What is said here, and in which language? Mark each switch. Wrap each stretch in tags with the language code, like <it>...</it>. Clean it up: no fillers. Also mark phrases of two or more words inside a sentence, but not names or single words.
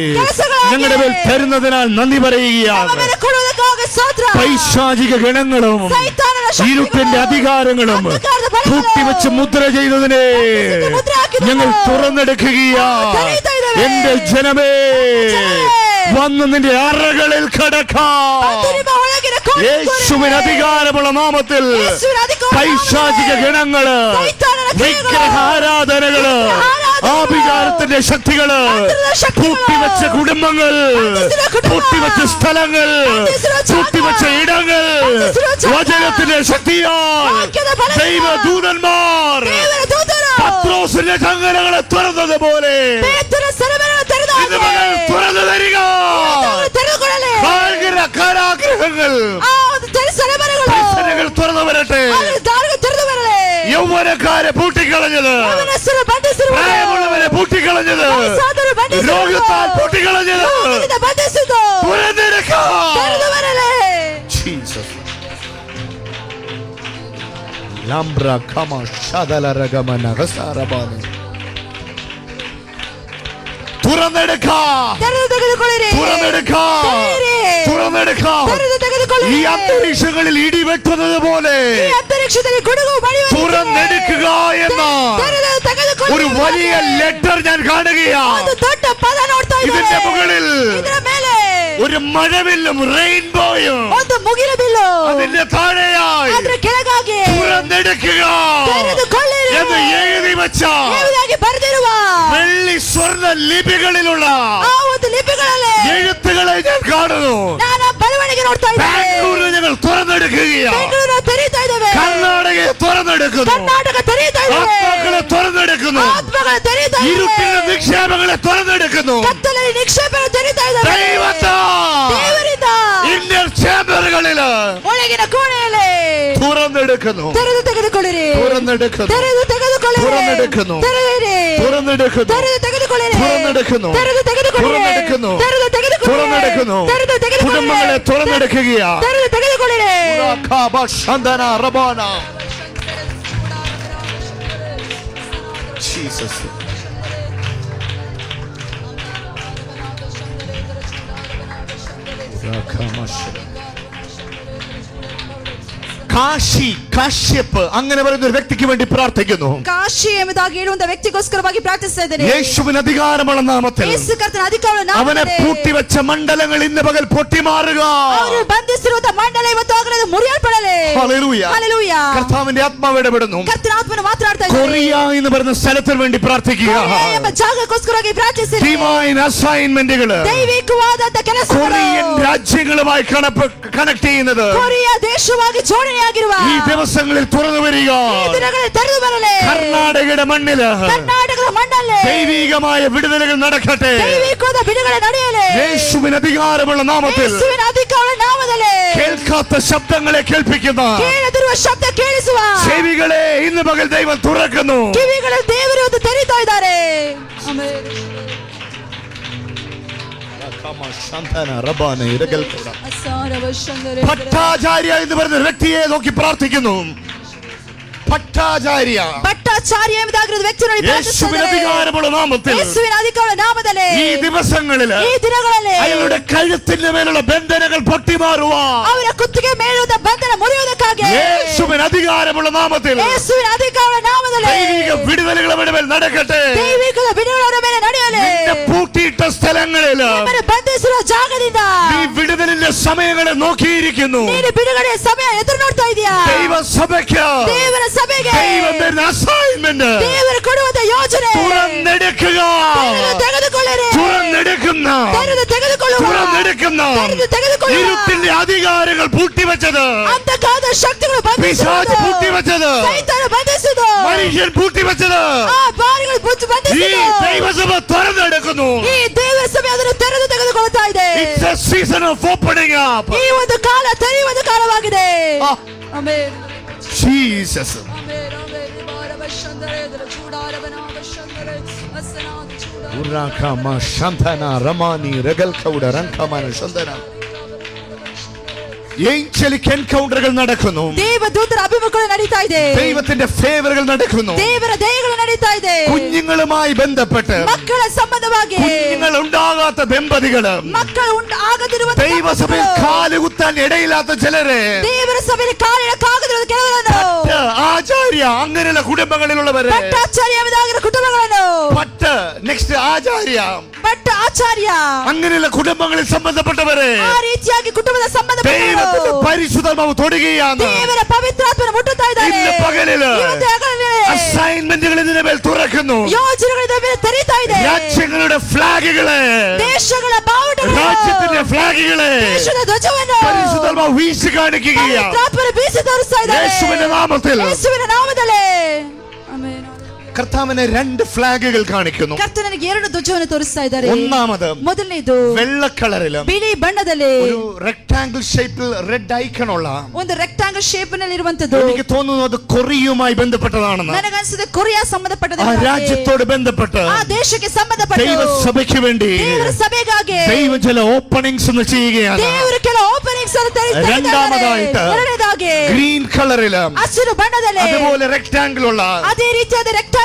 <kn>ಕೆಲಸಗಳಾಗಿ</kn> <ml>ഞങ്ങളുടെ മേൽ തരുന്നതിനാൽ നന്ദി</ml> <kn>ನಮ್ಮ</kn> <ml>പറയുകയാണ്.</ml> <kn>ಮೇಲೆ ಕೊಡುವುದಕ್ಕಾಗಿ ಸ್ತೋತ್ರ.</kn> <ml>പൈശാചിക ഗണങ്ങളും</ml> <kn>ಸೈತಾನನ ಶಕ್ತಿಗಳು,</kn> <ml>ഇരുട്ടിന്റെ അധികാരങ്ങളും</ml> <kn>ಅಂಧಕಾರದ ಬಲಗಳು,</kn> <ml>കൂട്ടിവെച്ച് മുദ്ര ചെയ്തതിനെ</ml> <kn>ಮುದ್ರೆ ಹಾಕಿದನು.</kn> <ml>ഞങ്ങൾ തുറന്നെടുക്കുകയാ.</ml> <kn>തെളിയിತಾ ഇದ್ದೇವೆ.</kn> <ml>എന്റെ ജനമേ, ജനമേ, വന്ന് നിന്റെ അറകളിൽ കടക്കാം.</ml> <kn>ಅದು ನಿಮ್ಮ ಒಳಗಿನ ಕೋಣೆ</kn> <ml>യേശുവിന് അധികാരമുള്ള നാമത്തിൽ യേശുവിನ അധികാരമുള്ള പൈശാചിക ഗണങ്ങള്, സൈത്താനന്റെ ക്രിയകള്, വിഗ്രഹാരാധനകള്, വിഗ്രഹാരാധനകള്, ആഭിചാരത്തിന്റെ ശക്തികള്, മന്ത്രിയുടെ ശക്തികള്, പൂട്ടിവെച്ച കുടുംബങ്ങൾ, മന്ത്രിയുടെ കുടുംബം, പൂട്ടിവെച്ച സ്ഥലങ്ങൾ, മന്ത്രിയുടെ ജാഗ, പൂട്ടിവെച്ച ഇടങ്ങൾ, മന്ത്രിയുടെ ജാഗ, വചനത്തിന്റെ ശക്തിയാൽ</ml> <kn>വാക്യದ ಬಲದಿಂದ</kn> <ml>ദൈവദൂതന്മാർ</ml> <kn>ದೇವರ ದೂತರು</kn> <ml>പത്രോസിന്റെ ചങ്ങലകളെ തുറന്നതുപോലെ</ml> <kn>ಪೇತ್ರನ ಸೆರೆಮನೆಯನ್ನು ತೆರೆದ ಹಾಗೆ</kn> <ml>ഇന്ന് മകൾ തുറന്നു തരിക.</ml> <kn>ಅದನ್ನು ತೆರೆದುಕೊಳ್ಳಲಿ.</kn> <ml>കാരാഗ്രഹങ്ങൾ,</ml> <kn>ಆ ಒಂದು ಸೆರೆಮನೆಗಳು</kn> <ml>പരിസരങ്ങൾ തുറന്നു വരട്ടെ.</ml> <kn>ಅದರ ದಾರಿಗಳು ತೆರೆದು ಬರಲಿ.</kn> <ml>യൗവനക്കാരെ പൂട്ടിക്കളഞ്ഞത്,</ml> <kn>യൗവനಸ್ಥರು ಬಂಧಿಸಿರುವುದು,</kn> <ml>പ്രായമുള്ളവരെ പൂട്ടിക്കളഞ്ഞത്,</ml> <kn>ವಯಸ್ಸಾದವರು ಬಂಧಿಸಿರುವುದು,</kn> <ml>രോഗത്താൽ പൂട്ടിക്കളഞ്ഞത്</ml> <kn>ರೋಗದಿಂದ ಬಂಧಿಸಿದ್ದು</kn> <ml>തുറന്നെടുക്കാം.</ml> <kn>ತೆರೆದು ಬರಲಿ. ജീസസ്. ലംബ്ര ഖമ ശദലരഗമന ഹസാരബാന.</kn> <ml>തുറന്നെടുക്കാം.</ml> <kn>ತೆರೆದು ತೆಗೆದುಕೊಳ್ಳಿರಿ.</kn> <ml>തുറന്നെടുക്കാം.</ml> <kn>ತೆರೆಯಿರಿ.</kn> <ml>തുറന്നെടുക്കാം.</ml> <kn>ತೆರೆದು ತೆಗೆದುಕೊಳ್ಳಿರಿ.</kn> <ml>ഈ അന്തരീക്ഷങ്ങളിൽ ഇടിവെട്ടുന്നത് പോലെ</ml> <kn>ಈ ಅಂತರಿಕ್ಷದಲ್ಲಿ ಗುಡುಗು ಬಡಿಯುವ</kn> <ml>തുറന്നെടുക്കുക എന്ന</ml> <kn>ತೆರೆದು ತೆಗೆದುಕೊಳ್ಳಿರಿ.</kn> <ml>ഒരു വലിയ ലെറ്റർ ഞാൻ കാണുകയാണ്.</ml> <kn>ಒಂದು ದೊಡ್ಡ ಪದ ನೋಡ್ತಾ</kn> <ml>ഇതിന്റെ</ml> <kn>ಇದ್ದೇವೆ.</kn> <ml>മുകളിൽ</ml> <kn>ಇದರ ಮೇಲೆ</kn> <ml>ഒരു മഴവില്ലും റെയിൻബോയും</ml> <kn>ಒಂದು ಮುಗಿಲು ಬಿಲ್ಲು,</kn> <ml>അതിന്റെ താഴെയായി</ml> <kn>ಅದರ ಕೆಳಗಾಗಿ</kn> <ml>തുറന്നെടുക്കുക</ml> <kn>ತೆರೆದುಕೊಳ್ಳಿರಿ</kn> <ml>എന്ന് എഴുതി വെച്ച</ml> <kn>ಎಂಬುದಾಗಿ ಬರೆದಿರುವ</kn> <ml>വെള്ളി സ്വർണ്ണ ലിപികളിലുള്ള</ml> <kn>ಆ ಒಂದು ಲಿಪಿಗಳಲ್ಲಿ</kn> <ml>എഴുത്തുകളെ ഞാൻ കാണുന്നു.</ml> <kn>ನಾನು ಬರವಣಿಗೆ ನೋಡ್ತಾ ಇದ್ದೇವೆ.</kn> <ml>ബാംഗ്ലൂരിൽ ഞങ്ങൾ തുറന്നെടുക്കുകയാണ്.</ml> <kn>ಬೆಂಗಳೂರು ತೆರೀತಾ ಇದ್ದೇವೆ.</kn> <ml>കർണാടകയെ തുറന്നെടുക്കുന്നു.</ml> <kn>ಕರ್ನಾಟಕ ತೆರೀತಾ ಇದ್ದೇವೆ.</kn> <ml>ആത്മാക്കളെ തുറന്നെടുക്കുന്നു.</ml> <kn>ಆತ್ಮಗಳು ತೆರೀತಾ ಇದ್ದೇವೆ.</kn> <ml>ഇരുട്ടിന്റെ നിക്ഷേപങ്ങളെ തുറന്നെടുക്കുന്നു.</ml> <kn>ಕತ್ತಲಲ್ಲಿ ನಿಕ್ಷೇಪಗಳು ತೆರೀತಾ ಇದ್ದೇವೆ.</kn> <ml>ദൈവത്താൽ</ml> <kn>ದೇವರಿಂದ</kn> <en>inner chambers</en> <kn>ಒಳಗಿನ ಕೋಣೆಯಲ್ಲಿ</kn> <ml>തുറന്നെടുക്കുന്നു.</ml> <kn>ತೆರೆದು ತೆಗೆದುಕೊಳ್ಳಿರಿ.</kn> <ml>തുറന്നെടുക്കുന്നു.</ml> <kn>ತೆರೆದು ತೆಗೆದುಕೊಳ್ಳಿರಿ.</kn> <ml>തുറന്നെടുക്കുന്നു.</ml> <kn>ತೆರೆಯಿರಿ.</kn> <ml>തുറന്നെടുക്കുന്നു.</ml> <kn>ತೆರೆದು ತೆಗೆದುಕೊಳ್ಳಿರಿ.</kn> <ml>തുറന്നെടുക്കുന്നു.</ml> <kn>ತೆರೆದು ತೆಗೆದುಕೊಳ್ಳಿರಿ.</kn> <ml>തുറന്നെടുക്കുന്നു.</ml> <kn>ತೆರೆದು ತೆಗೆದುಕೊಳ್ಳಿರಿ.</kn> <ml>തുറന്നെടുക്കുന്നു.</ml> <kn>ತೆರೆದು ತೆಗೆದುಕೊಳ್ಳಿರಿ.</kn> <ml>കുടുംബങ്ങളെ തുറന്നെടുക്കുകയാ.</ml> <kn>ತೆರೆದು ತೆಗೆದುಕೊಳ್ಳಿರಿ. ഉറാഖാബ ശന്ദന റബാന. ജീസസ്.</kn> <ml>കാശി, കാശ്യപ്പ് അങ്ങനെ പറയുന്ന ഒരു വ്യക്തിക്ക് വേണ്ടി പ്രാർത്ഥിക്കുന്നു.</ml> <kn>ಕಾಶಿ ಎಂಬುದಾಗಿ ಹೇಳುವಂತ ವ್ಯಕ್ತಿಗೋಸ್ಕರವಾಗಿ ಪ್ರಾರ್ಥಿಸ್ತಾ ಇದ್ದೇನೆ.</kn> <ml>യേശുവിന് അധികാരമുള്ള നാമത്തിൽ</ml> <kn>ಯೇಸು ಕರ್ತನ ಅಧಿಕಾರವನ್ನು</kn> <ml>അവനെ</ml> <kn>ನಾಮದಲ್ಲಿ</kn> <ml>പൂട്ടിവെച്ച മണ്ഡലങ്ങൾ ഇന്ന് പകൽ പൊട്ടിമാറുക.</ml> <kn>ಅವರು ಬಂಧಿಸಿರುವಂತ ಮಂಡಲ ಇವತ್ತು ಆಗಲೇ ಮುರಿಯಲ್ಪಡಲಿ.</kn> <ml>ഹല്ലേലൂയ. ഹല്ലേലൂയ. കർത്താവിന്റെ ആത്മാവ് ഇടപെടുന്നു.</ml> <kn>ಕರ್ತನ ಆತ್ಮನು ಮಾತನಾಡ್ತಾ ಇದ್ದಾನೆ.</kn> <ml>കൊറിയ എന്ന് പറയുന്ന സ്ഥലത്തിന് വേണ്ടി പ്രാർത്ഥിക്കുക.</ml> <kn>ಕೊರಿಯಾ ಎಂಬ ಜಾಗಕ್ಕೋಸ್ಕರವಾಗಿ ಪ್ರಾರ್ಥಿಸಿರಿ.</kn> <en>divine assignments</en> <kn>ದೈವಿಕವಾದಂತ ಕೆಲಸಗಳು</kn> <ml>കൊറിയൻ രാജ്യങ്ങളുമായി കണക്ട് ചെയ്യുന്നത്</ml> <kn>ಕೊರಿಯಾ ದೇಶವಾಗಿ ಜೋಡಣೆಯಾಗಿರುವ</kn> <ml>ഈ ദിവസങ്ങളിൽ തുറന്നു വരിക.</ml> <kn>ಈ ದಿನಗಳಲ್ಲಿ ತೆರೆದು ಬರಲಿ.</kn> <ml>കർണാടകയുടെ മണ്ണില്</ml> <kn>ಕರ್ನಾಟಕದ ಮಣ್ಣಲ್ಲಿ</kn> <ml>ദൈവികമായ വിടുതലുകൾ നടക്കട്ടെ.</ml> <kn>ದೈವಿಕವಾದ ಬಿಡುಗಡೆ ನಡೆಯಲಿ.</kn> <ml>യേശുവിന് അധികാരമുള്ള നാമത്തിൽ</ml> <kn>ಯೇಸುವಿನ ಅಧಿಕಾರದ ನಾಮದಲ್ಲಿ</kn> <ml>കേൾക്കാത്ത ശബ്ദങ്ങളെ കേൾപ്പിക്കുന്ന</ml> <kn>ಕೇಳದಿರುವ ಶಬ್ದ ಕೇಳಿಸುವ</kn> <ml>ചെവികളെ ഇന്ന് പകൽ ദൈവം തുറക്കുന്നു.</ml> <kn>ಕಿವಿಗಳ ದೇವರು ಇವತ್ತು ತೆರೀತಾ ಇದ್ದಾರೆ.</kn> <ml>ഭട്ടാചാര്യ എന്ന് പറയുന്ന വ്യക്തിയെ നോക്കി പ്രാർത്ഥിക്കുന്നു. ഭട്ടാചാര്യ</ml> <kn>ಭಟ್ಟಾಚಾರ್ಯ ಎಂಬುದಾಗಿರುವ ವ್ಯಕ್ತಿಯನ್ನು</kn> <ml>യേശുവിന് അധികാരമുള്ള നാമത്തിൽ</ml> <kn>ಯೇಸುವಿನ ಅಧಿಕಾರದ ನಾಮದಲ್ಲಿ</kn> <ml>ഈ ദിവസങ്ങളില്</ml> <kn>ಈ ದಿನಗಳಲ್ಲಿ</kn> <ml>അയാളുടെ കഴുത്തിന്റെ മേലുള്ള ബന്ധനങ്ങൾ പൊട്ടിമാറുവാൻ</ml> <kn>ಅವರ ಕುತ್ತಿಗೆ ಮೇಲಿರುವ ಬಂಧನ ಮುರಿಯುವುದಕ್ಕಾಗಿ</kn> <ml>യേശുവിന് അധികാരമുള്ള നാമത്തിൽ</ml> <kn>ಯೇಸುವಿನ ಅಧಿಕಾರದ ನಾಮದಲ್ಲಿ</kn> <ml>ദൈവിക വിടുതലുകൾ അവരുടെ മേൽ നടക്കട്ടെ.</ml> <kn>ದೈವಿಕದ ಬಿಡುಗಡೆ ಮೇಲೆ ನಡೆಯಲಿ.</kn> <ml>നിന്നെ പൂട്ടിയിട്ട സ്ഥലങ്ങളില്</ml> <kn>ನಿಮ್ಮನ್ನು ಬಂಧಿಸಿರುವ ಜಾಗದಿಂದ</kn> <ml>നീ വിടുതലിന്റെ സമയങ്ങളെ നോക്കിയിരിക്കുന്നു.</ml> <kn>ನೀನು ಬಿಡುಗಡೆಯ ಸಮಯ ಎದುರು ನೋಡ್ತಾ ಇದೀಯಾ?</kn> <ml>ദൈവസഭയ്ക്ക്</ml> <kn>ದೇವರ ಸಭೆಗೆ</kn> <ml>ദൈവം തരുന്ന അസൈൻമെന്റ്</ml> <kn>ದೇವರು ಕೊಡುವಂತ ಯೋಜನೆ</kn> <ml>തുറന്നെടുക്കുക.</ml> <kn>ತೆಗೆದುಕೊಳ್ಳಿರಿ.</kn> <ml>തുറന്നെടുക്കുന്ന ഇരുട്ടിന്റെ അധികാരങ്ങൾ പൂട്ടിവെച്ചത്,</ml> <kn>ಅಂತಕಾದ ಶಕ್ತಿಗಳು</kn> <ml>പിശാച് പൂട്ടിവെച്ചത്,</ml> <kn>ಸೈತಾನ ಬಂಧಿಸಿದ,</kn> <ml>മനുഷ്യൻ പൂട്ടിവെച്ചത്,</ml> <kn>ಆ ಬಾರಿಗಳು</kn> <ml>ഈ</ml> <kn>ಬಂಧಿಸಿದ.</kn> <ml>ദൈവസഭ തുറന്നെടുക്കുന്നു.</ml> <kn>ಈ ದೇವರ ಸಭೆ ಅದನ್ನು ತೆರೆದು ತೆಗೆದುಕೊಳ್ತಾ ಇದೆ.</kn> <en>It's a season of opening up.</en> <kn>ಈ ಒಂದು ಕಾಲ ತೆರೆಯುವ ಕಾಲವಾಗಿದೆ. Ah. ಆಮೆನ್.</kn> <en>Jesus.</en> <kn>ಆಮೆನ್. ಆಮೆನ್. ಬಾರವಶಂದರೇದ್ರ ಚೂಡಾರವನಾಗ ಶಂದರೇ ಅಸನಾದ ಚೂಡ. ಉರಾಕಮ ಶಂತನ ರಮಾನಿ ರಗಲ್ಕೌಡ ರಂಕಮನ ಶಂದನ.</kn> <en>angelic encounters</en> <ml>നടക്കുന്നു.</ml> <kn>ದೇವದೂತರ ಅಭಿಮುಖಗಳು ನಡೀತಾ ಇದೆ.</kn> <ml>ദൈവത്തിന്റെ ഫേവറുകൾ നടക്കുന്നു.</ml> <kn>ದೇವರ ದಯಗಳು ನಡೀತಾ ಇದೆ.</kn> <ml>കുഞ്ഞുങ്ങളുമായി ബന്ധപ്പെട്ട്</ml> <kn>ಮಕ್ಕಳ ಸಂಬಂಧವಾಗಿ</kn> <ml>കുഞ്ഞുങ്ങൾ ഉണ്ടാകാത്ത ദമ്പതികള്,</ml> <kn>ಮಕ್ಕಳು ಆಗದಿರುವ</kn> <ml>ദൈവസഭയിൽ കാലുകുത്താൻ ഇടയില്ലാത്ത ചിലരെ,</ml> <kn>ದೇವರ ಸಭೆಯಲ್ಲಿ ಕಾಲಿಡಕ್ಕಾಗದಿರುವ ಕೆಲವರನ್ನು,</kn> <ml>ആചാര്യ അങ്ങനെയുള്ള കുടുംബങ്ങളിലുള്ളവരെ,</ml> <kn>ಭಟ್ಟಾಚಾರ್ಯವಾಗಿರುವ കുടുംബಗಳನ್ನು,</kn> <ml>നെക്സ്റ്റ് ആചാര്യ</ml> <kn>ಆಚಾರ್ಯ</kn> <ml>അങ്ങനെയുള്ള കുടുംബങ്ങളിൽ സംബന്ധപ്പെട്ടവരെ</ml> <kn>ಆ ರೀತಿಯಾಗಿ ಕುಟುಂಬದ ಸಂಬಂಧಪಟ್ಟವರು</kn> <ml>പരിശുദ്ധാത്മാവ് തൊടുകയാണ്.</ml> <kn>ದೇವರ ಪವಿತ್ರಾತ್ಮನ ಮುಟ್ಟುತ್ತಾ ಇದ್ದಾರೆ.</kn> <ml>ഇന്ന് പകലില് അസൈൻമെന്റുകൾ ഇതിന്റെ മേൽ തുറക്കുന്നു.</ml> <kn>ಯೋಜನೆಗಳು ಇದರ ಮೇಲೆ ತೆರೀತಾ ಇದೆ.</kn> <ml>രാജ്യങ്ങളുടെ ഫ്ലാഗുകളെ,</ml> <kn>ದೇಶಗಳ ಬಾವುಟಗಳು,</kn> <ml>രാജ്യത്തിന്റെ ഫ്ലാഗുകളെ</ml> <kn>ದೇಶದ ಧ್ವಜವನ್ನು</kn> <ml>പരിശുദ്ധാത്മാവ് വീശി കാണിക്കുകയാണ്.</ml> <kn>ಪವಿತ್ರಾತ್ಮನ ಬೀಸಿ ತೋರಿಸ್ತಾ ಇದ್ದಾರೆ.</kn> <ml>യേശുവിന്റെ നാമത്തിൽ.</ml> <kn>ಯೇಸುವಿನ ನಾಮದಲ್ಲಿ. ಆಮೆನ್.</kn> <ml>കർത്താവിനെ രണ്ട് ഫ്ലാഗുകൾ കാണിക്കുന്നു.</ml> <kn>ಕರ್ತನಿಗೆ ಎರಡು ಧ್ವಜವನ್ನು ತೋರಿಸ್ತಾ ಇದ್ದಾರೆ.</kn> <ml>ഒന്നാമത്</ml> <kn>ಮೊದಲನೇದು</kn> <ml>വെള്ള കളറിലും</ml> <kn>ಬಿಳಿ ಬಣ್ಣದಲ್ಲಿ</kn> <ml>ഒരു</ml> <en>rectangle shape red icon</en> <ml>ഉള്ള</ml> <kn>ಒಂದು</kn> <en>rectangle shape</en> <kn>ನಲ್ಲಿ ಇರುವಂತದ್ದು.</kn> <ml>എനിക്ക് തോന്നുന്നു അത് കൊറിയയുമായി ബന്ധപ്പെട്ടതാണെന്ന്.</ml> <kn>ನನಗನ್ಸುತ್ತೆ ಕೊರಿಯಾ ಸಂಬಂಧಪಟ್ಟದ್ದು.</kn> <ml>ആ രാജ്യത്തോട് ബന്ധപ്പെട്ട്</ml> <kn>ಆ ದೇಶಕ್ಕೆ ಸಂಬಂಧಪಟ್ಟ</kn> <ml>ദൈവസഭയ്ക്ക് വേണ്ടി</ml> <kn>ದೇವರ ಸಭೆಗಾಗಿ</kn> <ml>ദൈവം ചില ഓപ്പണിംഗ്സ് ഒന്ന് ചെയ്യുകയാണ്.</ml> <kn>ದೇವರು ಕೆಲವು ಓಪನಿಂಗ್ಸ್ ಅನ್ನು ತೆರೀತಾ ಇದ್ದಾರೆ.</kn> <ml>രണ്ടാമതായിട്ട്</ml> <kn>ಎರಡನೇದಾಗಿ</kn> <en>green colour</en> <kn>ಹಸಿರು ಬಣ್ಣದಲ್ಲಿ</kn> <ml>അതുപോലെ റെക്ടാംഗിൾ ഉള്ള,</ml> <kn>ಅದೇ ರೀತಿಯಾದ ರೆಕ್ಟಾಂಗಲ್</kn>